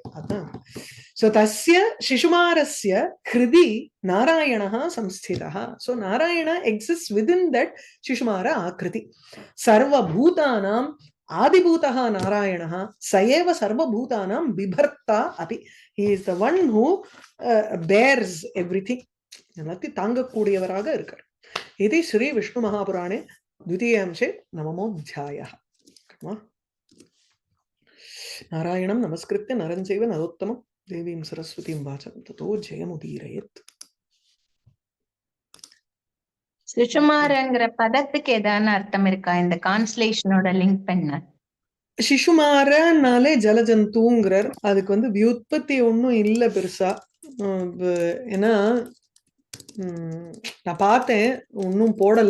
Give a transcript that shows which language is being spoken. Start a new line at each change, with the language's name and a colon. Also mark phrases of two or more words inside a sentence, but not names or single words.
Sanskrit: सो तस्य शिशुमारस्य हृदि नारायणः संस्थितः.
English: So Narayana exists within that Shishumara Akriti.
Sanskrit: सर्व भूतानाम् आदिभूतः नारायणः स एव सर्व भूतानाम् बिभर्ता अपि.
English: He is the one who bears everything. Nati Tanga Kudiyavaraga irkar.
Sanskrit: इति श्री विष्णु महापुराणे द्वितीयांशे नवमो अध्यायः. नारायणं नमस्कृत्य नरं चैव नरोत्तमम् देवीं सरस्वतीं वाचम् ततो जयमुदीरयेत्.
Tamil: சுஷுமாரங்கிற பதத்துக்கு ஏதான அர்த்தம் இருக்கா? இந்த
English: constellation link
Tamil: பண்ண சிசுமாரனாலே ஜலஜந்துங்கிறார். அதுக்கு வந்து வியுத்பத்தி ஒன்னும் இல்ல பெருசா. ஏன்னா நான் பார்த்தேன், ஒன்னும் போடல.